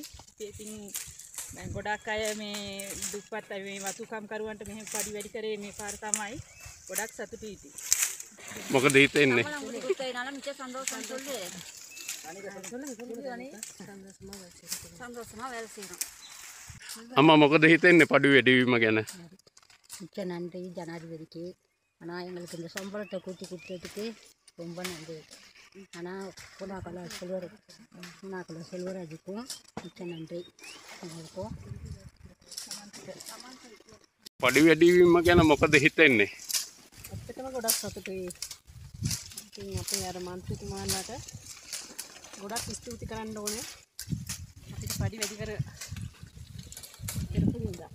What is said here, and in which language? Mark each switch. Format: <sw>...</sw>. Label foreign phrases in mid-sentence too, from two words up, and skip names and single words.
<si>ඉතින් දැන් ගොඩාක් අය මේ දුප්පත් අය මේ වතුකම් කරුවන්ට මෙහෙම කඩි වැඩි කරේ මේ පාර තමයි. ගොඩාක් සතුටුයි ඉතින්. මොකද හිතෙන්නේ? අම්මා මොකද හිතෙන්නේ පඩු වැඩිවීම ගැන?</si> <ta>மிக்க நன்றி ஜனாதிபதிக்கு. ஆனால் எங்களுக்கு இந்த சம்பளத்தை கூட்டி கொடுத்ததுக்கு ரொம்ப நன்றி. ஆனால் பூனாக்கலை செல்வராஜுக்கும் மிக்க நன்றி எங்களுக்கும்.</ta> <si>පඩු වැඩිවීම ගැන මොකද හිතෙන්නේ? ඇත්තටම ගොඩක් සතුටුයි. ඉතින් අපේ අර මන්ත්‍රීතුමාලාට ගොඩක් ස්තුති කරන්න ඕනේ. අපිට පඩි වැඩි කරපු නිසා.</si>